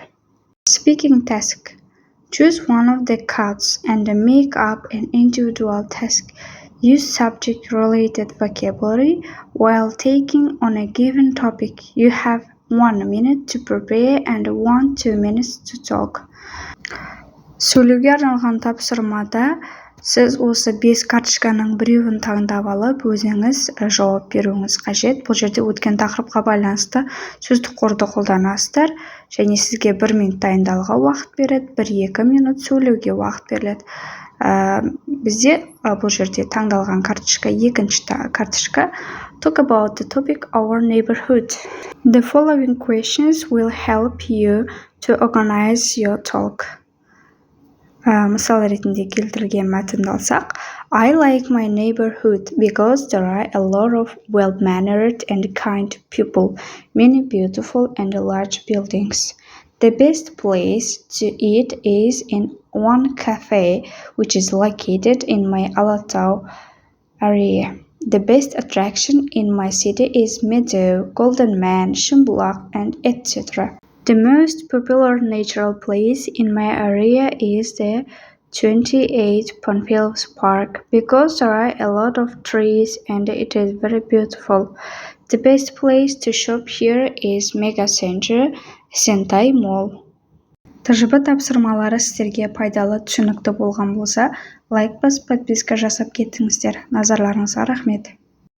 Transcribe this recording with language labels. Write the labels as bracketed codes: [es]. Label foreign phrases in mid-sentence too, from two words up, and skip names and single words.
[en] Speaking task. Choose one of the cards and make up an individual task. Use subject-related vocabulary while taking on a given topic. You have 1 minute to prepare and 1-2 minutes to talk. [kk] Сөйлеуге арналған тапсырмада сіз осы 5 карточканың біреуін таңдап алып, өзіңіз жауап беруіңіз қажет. Бұл жерде өткен тақырыпқа байланысты сөздік қорды қолданасыздар, және сізге 1 минут дайындалуға уақыт береді, 1-2 минут сөйлеуге уақыт беріледі. Бізде бұл жерде таңдалған карточка, екінші карточка. [en] Talk about the topic our neighborhood. The following questions will help you to organize your talk. [kk] Мысал ретінде келтірілген мәтінді алсақ, [en] I like my neighborhood because there are a lot of well-mannered and kind people, many beautiful and large buildings. The best place to eat is in one cafe, which is located in my Alatau area. The best attraction in my city is Meadow, Golden Man, Shumbulak, and etc. The most popular natural place in my area is the 28 Pondfields Park because there are a lot of trees and it is very beautiful. The best place to shop here is Mega Center, Sentai Mall. [kk] ТЖБ тапсырмалары сіздерге пайдалы, түсінікті болған болса, лайк басып, подписка жасап кетіңіздер. Назарларыңызға рахмет.